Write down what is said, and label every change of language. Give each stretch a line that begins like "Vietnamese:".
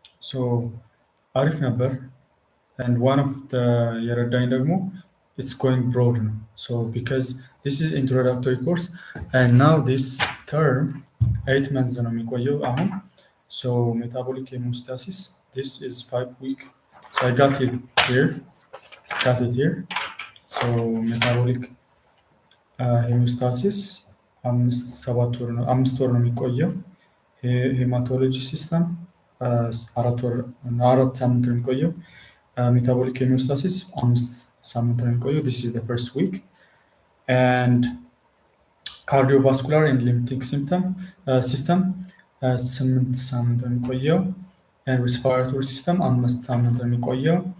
English: So
Amharic: አሪፍ ነበር.
English: And one of the
Amharic: የረዳኝ ደግሞ
English: it's going broad now. So because this is introductory course and now this term 8 months
Amharic: ነው የሚቆየው አሁን.
English: So metabolic hemostasis, this is 5 week. So I got it here. So metabolic hemostasis
Amharic: 5 ወር ነው የሚቆየው. ሄማቶሎጂ ሲስተም 4 ሳምንት ነው የሚቆየው.
English: Metabolic hemostasis
Amharic: 5 ሳምንት ነው የሚቆየው.
English: This is the first week. And cardiovascular and lymphatic system 8
Amharic: ሳምንት ነው የሚቆየው.
English: And respiratory system
Amharic: 5 ሳምንት ነው የሚቆየው.